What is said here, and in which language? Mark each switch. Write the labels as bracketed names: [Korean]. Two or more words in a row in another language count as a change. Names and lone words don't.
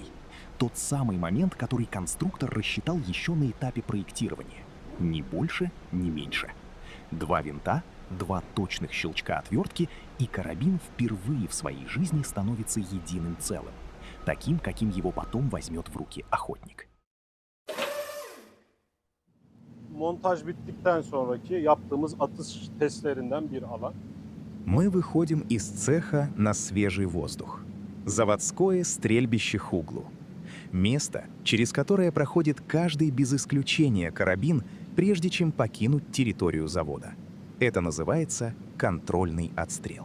[Russian] Тот самый момент, который конструктор рассчитал еще на этапе проектирования. Ни больше, ни меньше. Два винта, два точных щелчка отвертки, и карабин впервые в своей жизни становится единым целым. Таким, каким его потом возьмет в руки охотник. [Turkish] Montaj bittikten sonraki yaptığımız atış testlerinden bir alan. [Russian] Мы выходим из цеха на свежий воздух. Заводское стрельбище Хуглу. Место, через которое проходит каждый без исключения карабин, прежде чем покинуть территорию завода. Это называется контрольный отстрел.